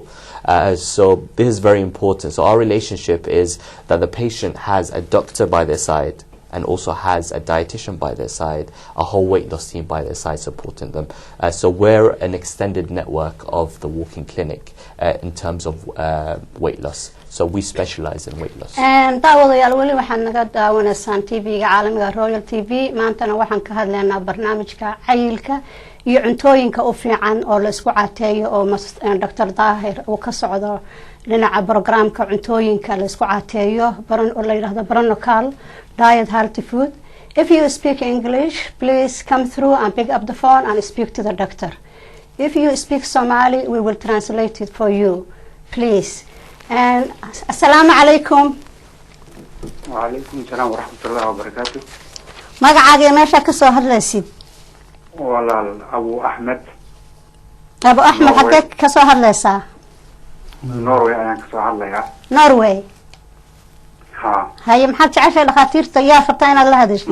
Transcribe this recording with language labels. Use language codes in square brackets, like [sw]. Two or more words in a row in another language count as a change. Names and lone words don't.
[en] So this is very important. So our relationship is that the patient has a doctor by their side and also has a dietitian by their side, a whole weight loss team by their side supporting them. So we're an extended network of the walking clinic in terms of weight loss. So we specialize in weight loss. And [so] daawadayaal wali waxaan naga daawanaysaan TV-ga caalamiga Royal TV maantana waxaan ka hadlaynaa barnaamijka cayilka iyo cuntooyinka u fiican oo la isku caateeyo oo Dr. Daahir uu ka socdo dhinaca programka cuntooyinka la isku caateeyo oo la yiraahdo Pranical Diet Healthy Food. [en] If you speak English, please come through and pick up the phone and speak to the doctor. If you speak Somali, we will translate it for you. Please. And [ar] السلام عليكم. وعليكم السلام ورحمة الله وبركاته. [so] Magacaaga meesha ka soo hadlaysid? Walaal Abu Ahmed. Abu Ahmed xagee ka soo hadlaysaa? Norway ayaan ka soo hadlayaa. Norway. Ha. Haye maxaad jeceshahay dhaqaatiirta yaa rabtaa inaad la hadashid?